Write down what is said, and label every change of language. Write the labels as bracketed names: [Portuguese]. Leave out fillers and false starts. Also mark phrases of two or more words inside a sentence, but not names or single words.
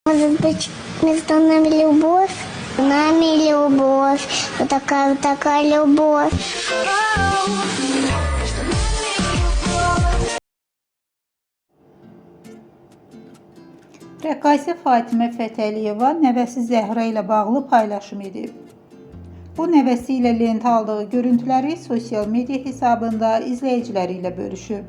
[Russian] Может быть, между нами любовь? С нами любовь. Вот такая любовь. [Azerbaijani] Rəqqasə Fatimə Fətəliyeva nəvəsi Zəhra ilə bağlı paylaşım edib. O, nəvəsi ilə lentə aldığı görüntüləri sosial media hesabında izləyiciləri ilə bölüşüb.